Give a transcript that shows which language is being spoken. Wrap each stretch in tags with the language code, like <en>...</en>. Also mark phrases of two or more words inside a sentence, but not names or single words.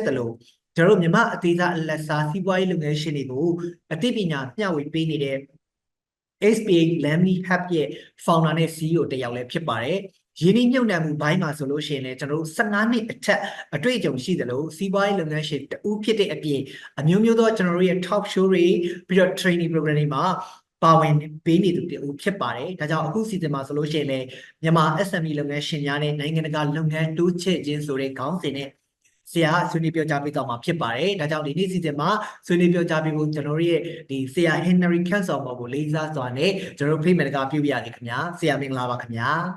<my>တယ်လို့ကျွန်တော်တို့မြန်မာအသေးစားအလတ်စားစီးပွားရေးလုပ်ငန်းရှင်တွေကိုအသိပညာမျှဝေပေးနေတဲ့ SPH Learning Hub ရဲ့ founder နဲ့ CEO တယောက်လည်းဖြစ်ပါတယ်ရင်းနှီးမြှု ပ်နှံမှုဘိုင်းမှာဆိုလို့ရှိရင်လည်းကျွန်တော်တို့15နှစ်အထက်အတွေ့အကြုံရှိတယ်လို့စီးပွားရေးလုပ်ငန်းရှင်တူဖြစ်တဲ့အပြင်အမျိုးမျိုးသောကျွန်တော်တို့ရဲ့</my> <en>talk show</en> <my>တွေပြီးတော့</my> <en>training program</en> <my>တွေမှာပါဝင်ပေးနေသူတူဖြစ်ပါတယ်ဒါကြောင့်အခုစီစဉ်မှာဆိုလို့ရှိရင်လည်းမြန်မာ SME လုပ်ငန်းရှင်များနဲ့နိုင်ငံတကာလုပ်ငန်းတိုးချဲ့ခြင်းဆိုတဲ့ခေါင်းစဉ်နဲ့ဆရာဆွေးနွေးပြောကြားပေးတော့မှာဖြစ်ပါတယ်ဒါကြောင့်ဒီနေ့စီစဉ်မှာဆွေးနွေးပြောကြားပေးဖို့ကျွန်တော်တို့ရဲ့ဒီဆရာ Henry Cansom ကိုလေးစားစွာနဲ့ကျွန်တော်တို့ဖိတ်မယ်တကားပြုပြရစီခင်ဗျာဆရာမင်္ဂလာပါခင်ဗျာ</my>